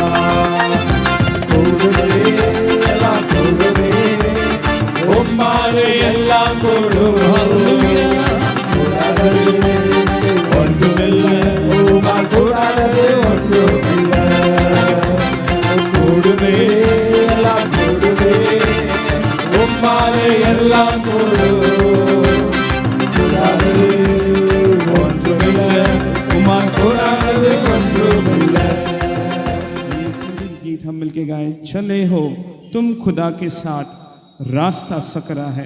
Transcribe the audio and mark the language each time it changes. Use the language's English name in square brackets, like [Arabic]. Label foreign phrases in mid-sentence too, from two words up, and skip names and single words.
[Tamil] கூடுமே எல்லாம் கூடுமே உம்மாலே எல்லாம் கூடாதது ஒன்றுமில்லை உம்மால் கூடாதது ஒன்றுமில்லை கூடுமே எல்லாம் கூடுமே உம்மாலே எல்லாம் கூடாதது ஒன்றுமில்லை உம்மால் கூடாதது ஒன்றுமில்லை [Hindi] गीत हम मिलके गाए चले हो तुम खुदा के साथ रास्ता सकरा है